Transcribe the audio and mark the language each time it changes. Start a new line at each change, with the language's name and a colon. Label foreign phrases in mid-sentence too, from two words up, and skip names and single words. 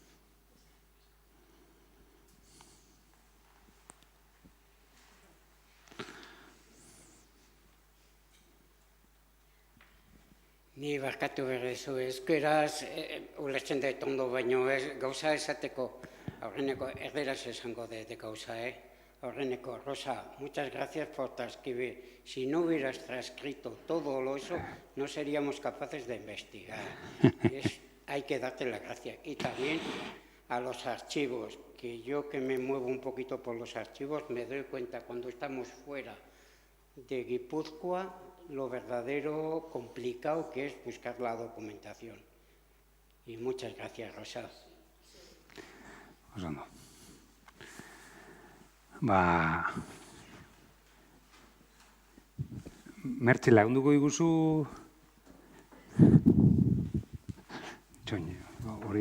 Basque: Ni barkatu berrezu, ezkeraz, ulertzen dut ondo baino, gauza esateko, aurreneko erderaz esango de gauza, Aurreneko,
Spanish: Rosa, muchas gracias por transcribir. Si no hubieras transcrito todo eso, no seríamos capaces de investigar. Hay que darte la gracia. Y también a los archivos, que yo que me muevo un poquito por los archivos, me doy cuenta cuando estamos fuera de Guipúzcoa, lo verdadero complicado que es buscar la documentación. Y muchas gracias, Rosa.
Basque: Oso ondo. Mertxe, lagunduko iguzu... Txoin, hori...